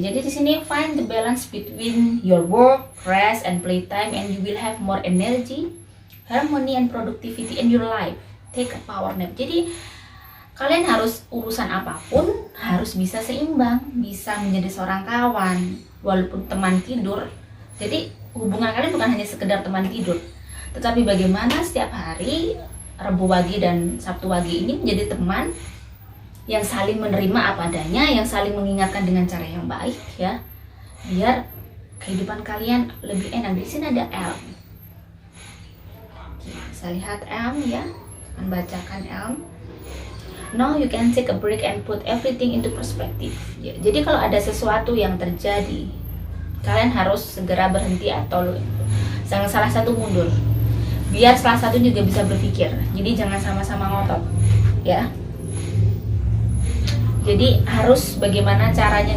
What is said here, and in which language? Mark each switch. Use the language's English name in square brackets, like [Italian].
[Indonesian] Jadi di sini [English] find the balance between your work, rest, and playtime, and you will have more energy, harmony, and productivity in your life. Take a power nap. [Indonesian] Jadi kalian harus urusan apapun harus bisa seimbang, bisa menjadi seorang kawan walaupun teman tidur. Jadi hubungan kalian bukan hanya sekedar teman tidur, tetapi bagaimana setiap hari Rabu Wage dan Sabtu Wage ini menjadi teman yang saling menerima apa adanya, yang saling mengingatkan dengan cara yang baik ya, biar kehidupan kalian lebih enak. Di sini ada Elm. Saya lihat Elm ya, membacakan Elm. [English] Now you can take a break and put everything into perspective. [Indonesian] Ya, jadi kalau ada sesuatu yang terjadi, kalian harus segera berhenti atau jangan salah satu mundur, biar salah satu juga bisa berpikir. Jadi jangan sama-sama ngotot ya. Jadi harus bagaimana caranya.